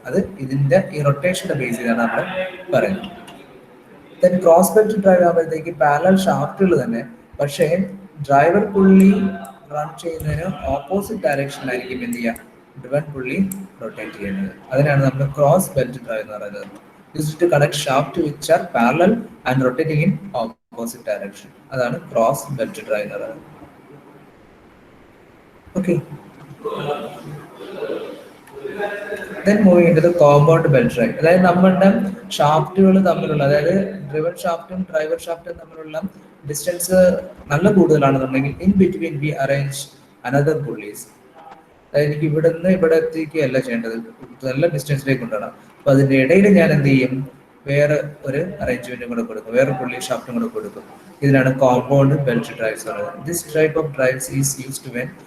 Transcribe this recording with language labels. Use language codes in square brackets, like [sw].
[ml] അത് ഇതിന്റെ ഈ റൊട്ടേഷന്റെ ബേസ് ചെയ്താണ് നമ്മൾ പറയുന്നത്. ദെൻ ക്രോസ് ബെൽറ്റ് ഡ്രൈവ് ആകുമ്പോഴത്തേക്ക് പാരലൽ ഷാഫ്റ്റുകൾ തന്നെ, പക്ഷേ ഡ്രൈവർ പുള്ളി റൺ ചെയ്യുന്നതിന് ഓപ്പോസിറ്റ് ഡയറക്ഷനിലായിരിക്കും എന്ത് ചെയ്യുക, ഡ്രിവൺ പുള്ളി റൊട്ടേറ്റ് ചെയ്യുന്നത്. അതിനാണ് നമ്മൾ ക്രോസ് ബെൽറ്റ് ഡ്രൈവ് എന്ന് പറയുന്നത്. [en] Used to connect shaft which are parallel and rotating in opposite direction. [ml] അതാണ് ക്രോസ് ബെൽറ്റ് ഡ്രൈവ് എന്ന് പറയുന്നത്. [en] Okay. Then moving into the compound belt drive. [ml] അതായത് നമ്മളുടെ ഷാഫ്റ്റുകൾ തമ്മിലുള്ള, അതായത് ഡ്രിവൺ ഷാഫ്റ്റും ഡ്രൈവർ ഷാഫ്റ്റും തമ്മിലുള്ള ഡിസ്റ്റൻസ് നല്ല കൂടുതലാണെന്നുണ്ടെങ്കിൽ [en] In between we arrange another pulleys. [ml] അതായത് എനിക്ക് ഇവിടെ നിന്ന് ഇവിടെ എത്തിക്കുകയല്ല ചെയ്യേണ്ടത്, നല്ല ഡിസ്റ്റൻസിലേക്ക് കൊണ്ടുവരണം. അപ്പൊ അതിന്റെ ഇടയിൽ ഞാൻ എന്ത് ചെയ്യും, വേറെ ഒരു അറേഞ്ച്മെന്റും കൂടെ കൊടുക്കും, വേറെ പുള്ളി ഷാഫ്റ്റും കൂടെ കൊടുക്കും. ഇതിനാണ് കോമ്പൗണ്ട് ബെൽറ്റ് ഡ്രൈവ്സ് പറയുന്നത്. [en] this type of drives is used when